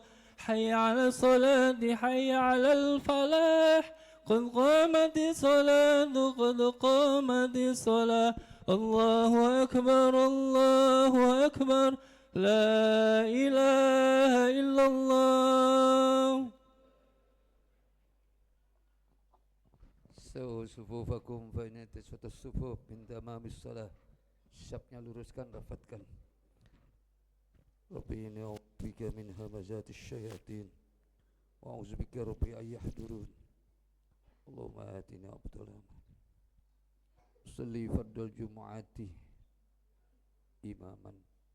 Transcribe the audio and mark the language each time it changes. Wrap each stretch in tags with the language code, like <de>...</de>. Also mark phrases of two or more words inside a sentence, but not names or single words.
<ar>حي على الصلاة حي على الفلاح، قد قامت الصلاة قد قامت الصلاة. الله أكبر الله أكبر، لا إله إلا الله. صفوفكم فإن تسوية الصفوف من تمام الصلاة.</ar> <id>Syapnya luruskan, rapatkan.</id> <ar>رب إني أعوذ بك من همزات الشياطين وأعوذ بك رب أن يحضرون. اللهم آتنا أبدالنا صل فرض الجمعة إماما.</ar>